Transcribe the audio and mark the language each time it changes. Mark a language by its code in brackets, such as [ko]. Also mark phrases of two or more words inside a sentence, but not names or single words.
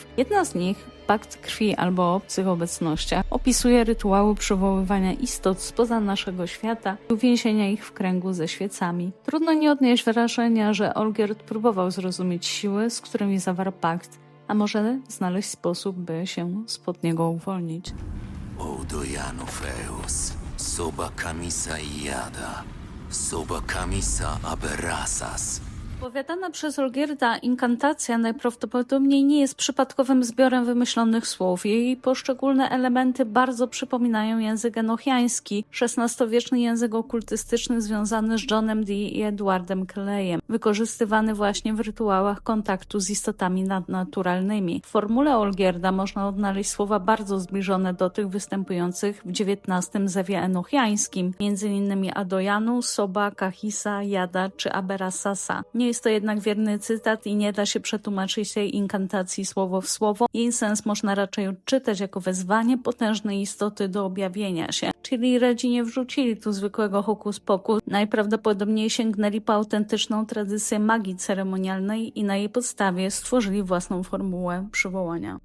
[pl] Jedna z nich, Pakt Krwi albo o obcych obecnościach, opisuje rytuały przywoływania istot spoza naszego świata i uwięzienia ich w kręgu ze świecami. Trudno nie odnieść wrażenia, że Olgierd próbował zrozumieć siły, z którymi zawarł pakt, a może znaleźć sposób, by się spod niego uwolnić. Oudojanu Feus, Soba Kamisa Iada, Soba Kamisa Aberasas. Powiadana przez Olgierda inkantacja najprawdopodobniej nie jest przypadkowym zbiorem wymyślonych słów. Jej poszczególne elementy bardzo przypominają język enochiański, XVI-wieczny język okultystyczny związany z Johnem Dee i Edwardem Kellyem, wykorzystywany właśnie w rytuałach kontaktu z istotami nadnaturalnymi. W formule Olgierda można odnaleźć słowa bardzo zbliżone do tych występujących w XIX zewie enochiańskim, m.in. Adojanu, Soba, Kahisa, Jada czy Aberasasa. Nie jest to jednak wierny cytat i nie da się przetłumaczyć tej inkantacji słowo w słowo. Jej sens można raczej odczytać jako wezwanie potężnej istoty do objawienia się. Czyli Redzi nie wrzucili tu zwykłego hokus pokus, najprawdopodobniej sięgnęli po autentyczną tradycję magii ceremonialnej i na jej podstawie stworzyli własną formułę przywołania.